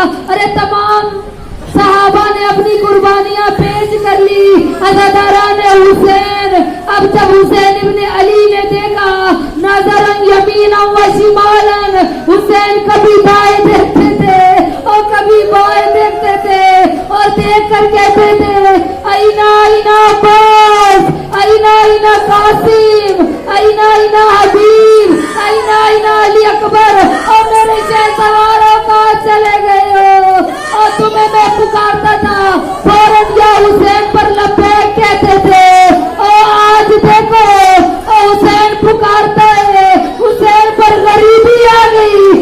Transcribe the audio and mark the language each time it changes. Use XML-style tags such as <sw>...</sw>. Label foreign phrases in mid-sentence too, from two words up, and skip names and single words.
<ur>ارے تمام صحابہ نے اپنی قربانیاں پیش کر لی. عزاداران حسین اب جب حسین ابن علی نے دیکھا</ur> <ar>نظرن یمینا و شمالا،</ar> <ur>حسین کبھی دائیں دیکھتے تھے اور کبھی بائیں دیکھتے تھے اور دیکھ کر کہتے تھے</ur> <ar>اینا اینا</ar> <ur>عباس،</ur> <ar>اینا اینا</ar> <ur>قاسم،</ur> <ar>اینا اینا</ar> <ur>حبیب،</ur> <ar>اینا اینا</ar> <ur>علی اکبر، اور میرے شہسواروں کہاں چلے گئے ہو؟ اور تمہیں میں پکارتا تھا فوراً یا حسین پر لبیک کہتے تھے. اور آج دیکھو حسین پکارتا ہے، حسین پر غریبی آ گئی.</ur>